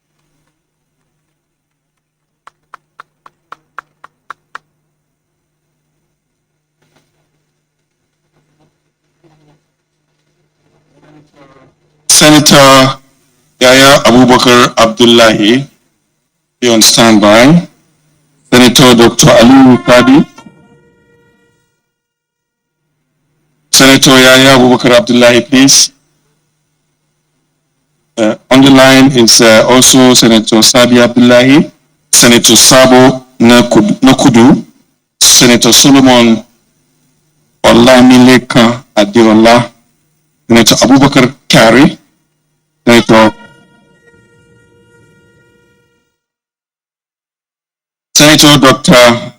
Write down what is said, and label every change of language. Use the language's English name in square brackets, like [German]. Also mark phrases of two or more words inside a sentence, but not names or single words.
[English] Senator Yaya Abubakar Abdullahi, be on standby. Senator Dr. Ali Kadi. Senator Yaya Abubakar Abdullahi, please. On the line is also Senator Sabi Abdullahi, Senator Sabo Nakudu, Senator Solomon Olamileka Adeola, Senator Abubakar Kari, Senator Dr.